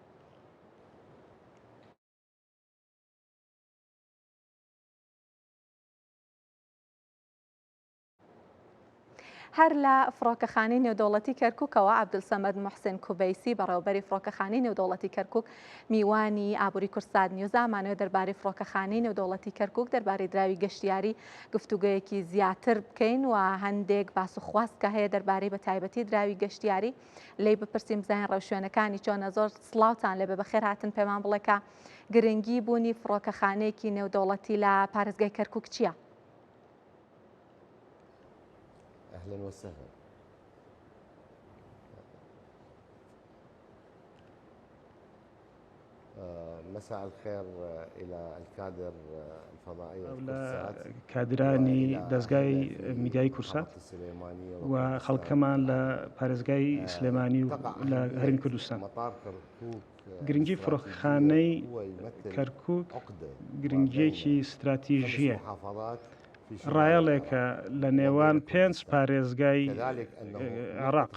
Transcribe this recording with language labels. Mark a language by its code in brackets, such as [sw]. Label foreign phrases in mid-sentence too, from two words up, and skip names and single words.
[ckb] هەر لە فڕۆکەخانەی نێودەوڵەتی کەرکووکەوە عەبدولسەمەد موحسین کوبەیسی بەڕێوەبەری فڕۆکەخانەی نێودەوڵەتی کەرکووک میوانی ئابووری کورسات نیوز ئامانەوە دەربارەی فڕۆکەخانەی نێودەوڵەتی کەرکووک دەربارەی دراوی گەشتیاری گفتوگۆیەکی زیاتر بکەین و هەندێک باس و خواست کە هەیە دەربارەی بە تایبەتی دراوی گەشتیاری لی بپرسیم بزانین ڕێوشوێنەکانی چۆنە. زۆر سڵاوتان لێبێ بەخێر هاتن پێمان بڵێ کە گرنگی بوونی فڕۆکەخانەیەکی نێودەوڵەتی لە پارێزگای کەرکووک چییە؟ [ar] أهلا وسهلا. مساء الخير إلى الكادر الفضائي [ckb] كادراني دەستگای میدیای کورسات و خەڵکەمان لە پارێزگای سلێمانی و لە هەرێمی کوردستان. گرنگی فڕۆکەخانەی کەرکووک گرنگیەکی استراتیژیە، ڕایەڵێکە لە نێوان 5 پارێزگای عێراق.